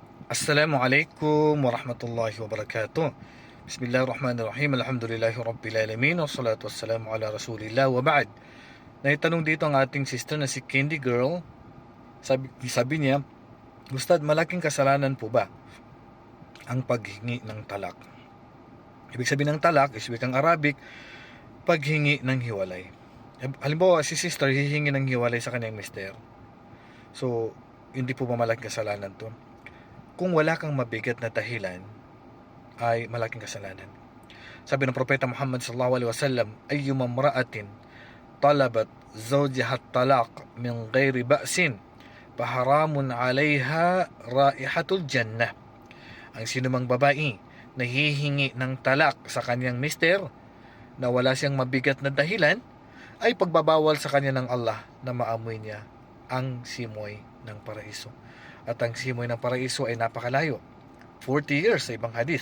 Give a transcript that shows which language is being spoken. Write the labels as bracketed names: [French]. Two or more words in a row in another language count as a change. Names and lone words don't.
[Arabic] السلام عليكم ورحمة الله وبركاته. بسم الله الرحمن الرحيم. الحمد لله رب العالمين. والصلاة والسلام على رسول الله وبعد. [Filipino] Naitanong dito ang ating sister na si Candy Girl. Sabi niya, Ustad, malaking kasalanan po ba ang paghingi ng talak? Ibig sabihin ng talak is wikang Arabic, paghingi ng hiwalay. Halimbawa, si sister hihingi ng hiwalay sa kanyang mister. So, hindi po ba malaking kasalanan to? Kung wala kang mabigat na dahilan, ay malaking kasalanan. Sabi ng Propeta Muhammad [Arabic] صلى الله عليه وسلم، أيما امرأة طلبت زوجها طلاق من غير بأس فحرام عليها رائحة الجنة. [Filipino] Ang sinumang babae na hihingi ng talak sa kanyang mister na wala siyang mabigat na dahilan, ay pagbabawal sa kanya ng Allah na maamoy niya ang simoy ng paraiso. At ang simoy ng paraiso ay napakalayo, 40 years sa ibang hadith.